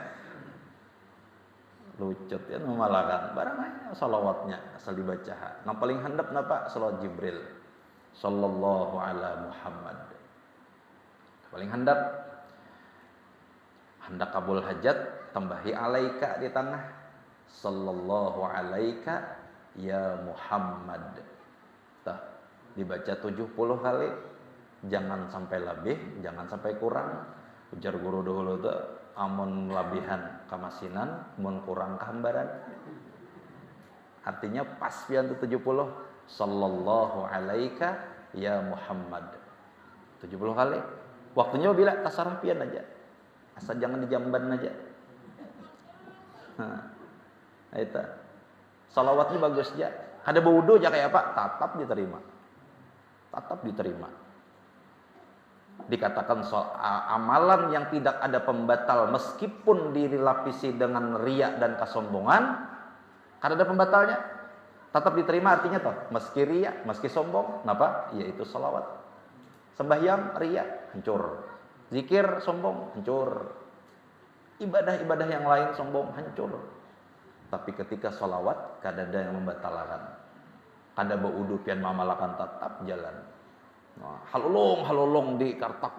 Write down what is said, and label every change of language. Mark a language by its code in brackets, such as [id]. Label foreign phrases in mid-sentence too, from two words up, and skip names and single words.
[bjn] Lucut ya malah kan. Barang aja sholawatnya asal dibaca. Nang paling handap napa sholawat Jibril. [ar] Sallallahu ala Muhammad. [bjn] Paling handap. Hendak kabul hajat tambahi alaika di tengah. [ar] Sallallahu alaika ya Muhammad. [bjn] Tah dibaca 70 kali. Jangan sampai lebih, jangan sampai kurang. Ujar guru dahulu tuh amun labihan kamasinan, mun kurang kehambaran. Artinya pas pian tuh 70. [ar] Sallallahu alaika ya Muhammad. [bjn] 70 kali. Waktunya bila tasarruf pian aja. Asal jangan dijamban aja. Nah, itu. Salawatnya bagus aja. Ada berwudu aja kayak apa? Tatap diterima. Tatap diterima. Dikatakan amalan yang tidak ada pembatal meskipun dilapisi dengan riya dan kesombongan, kan ada pembatalnya. Tetap diterima artinya toh, meski riya, meski sombong, kenapa? Yaitu salawat. Sembahyang riya, hancur. Zikir sombong, hancur. Ibadah-ibadah yang lain sombong, hancur. Tapi ketika salawat, kada ada yang membatalkan. Kada baudu pian mamalakan tetap jalan. Nah, halulung di kartak.